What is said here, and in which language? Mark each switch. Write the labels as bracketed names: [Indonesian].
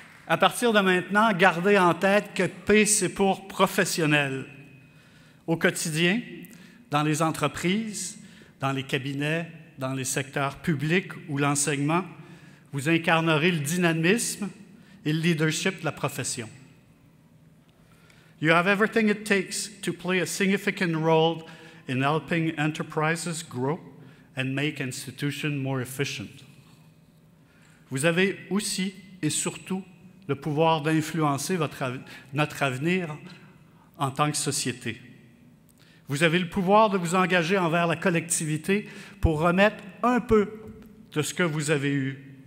[French] À partir de maintenant, gardez en tête que P, c'est pour professionnel. Au quotidien, dans les entreprises, dans les cabinets, dans les secteurs publics ou l'enseignement, vous incarnerez le dynamisme et le leadership de la profession. [English] You have everything it takes to play a significant role in helping enterprises grow and make institutions more efficient. [French] Vous avez aussi et surtout le pouvoir d'influencer notre avenir en tant que société. Vous avez le pouvoir de vous engager envers la collectivité pour remettre un peu de ce que vous avez eu.